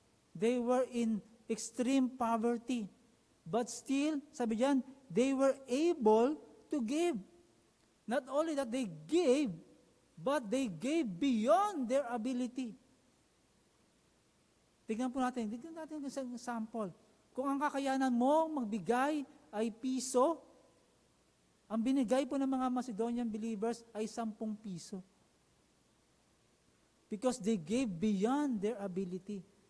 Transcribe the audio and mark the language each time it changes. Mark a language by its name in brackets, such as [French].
[English] They were in extreme poverty. But still, [Filipino] sabi dyan, [English] they were able to give. Not only that they gave, but they gave beyond their ability. [Filipino] Tignan natin isang sample. Kung ang kakayanan mo magbigay ay piso, ang binigay po ng mga Macedonian believers ay 10 piso. [English] Because they gave beyond their ability.